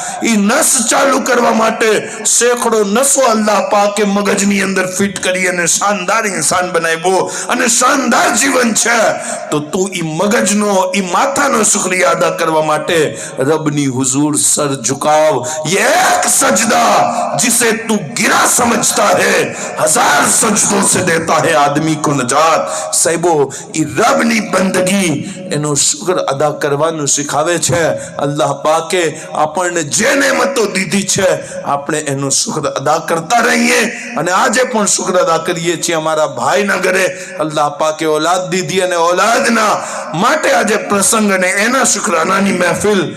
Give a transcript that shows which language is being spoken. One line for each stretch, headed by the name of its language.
Gujarati: ઈ નસ ચાલુ કરવા માટે સેંકડો નસો અલ્લાહ પાકે મગજની અંદર ફિટ કરી અને શાનદાર ઇન્સાન બનાવ્યો અને શાનદાર જીવન છે. તો તું ઈ મગજનો, ઈ માથાનો શુક્રિયા અદા કરવા માટે રબની હુજૂર સર झुकाव.
Hindi: ये एक सजदा जिसे तू गिरा समझता है, 1000 सजदों से देता है आदमी को नजात.
Gujarati: साहिबो, ઈ રબની બંદગી, એનો શુક્ર અદા કરવાનું શીખાવે છે. અલ્લાહ પાકે આપણને જે નેમતો દીધી છે આપણે એનો શુક્ર અદા કરતા રહીએ. અને આજે પણ શુક્ર અદા કરીએ છીએ. અમારા ભાઈના ઘરે અલ્લાહ પાકે औलाद દીધી અને औलादના માટે આજે પ્રસંગ અને એના શુક્રાનાની મહેફિલ.